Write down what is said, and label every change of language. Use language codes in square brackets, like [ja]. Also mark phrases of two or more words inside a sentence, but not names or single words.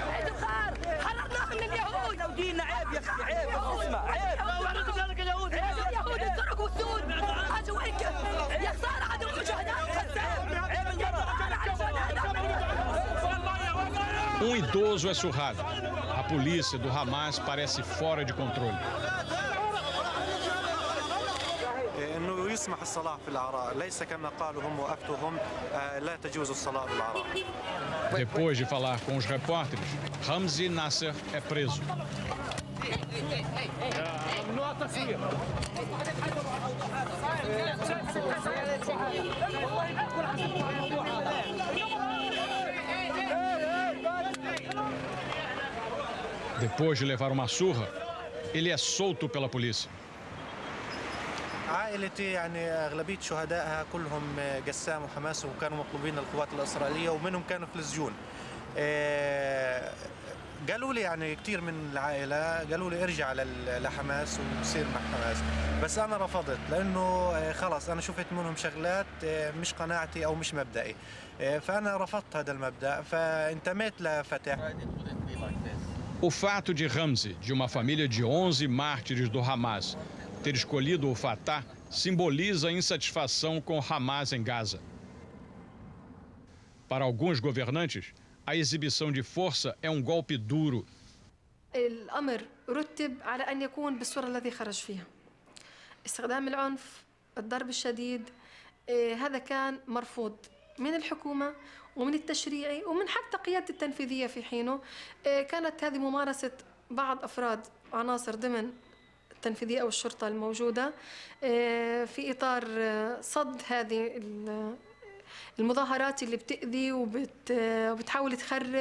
[pt] Um idoso é surrado. A polícia do Hamas parece fora de controle. [ar] انه يسمح الصلاه في العراء، ليس كما قالوا هم وافتوا لا تجوز الصلاه في العراء. [pt] Depois de falar com os repórteres, Ramzi Nasser é preso. [ar] ممنوع تصوير. [pt] Depois de levar uma surra, ele é solto pela polícia. [ar] عائلتي يعني أغلبية شهدائها كلهم قسام وحماس وكانوا مطلوبين للقوات الإسرائيلية ومنهم كانوا في السجون. قالوا لي يعني كثير من العائلة قالوا لي ارجع لحماس وصير مع حماس، بس أنا رفضت لأنه خلاص أنا شفت منهم شغلات مش قناعتي أو مش مبدئي، فأنا رفضت هذا المبدأ فانتميت لفتح. [pt] O fato de Ramzi, de uma família de 11 mártires do Hamas, ter escolhido o Fatah simboliza a insatisfação com o Hamas em Gaza. Para alguns governantes, a exibição de força é um golpe duro. [ar] الأمر رتب على أن يكون بالصورة الذي خرج فيها. استخدام العنف، الضرب الشديد، هذا كان مرفوض من الحكومة ومن التشريعي ومن حتى قيادة التنفيذية في حينه. كانت هذه ممارسة بعض أفراد عناصر ضمن التنفيذية أو الشرطة الموجودة في إطار صد هذه المظاهرات اللي بتأذي وبتحاول تخرب.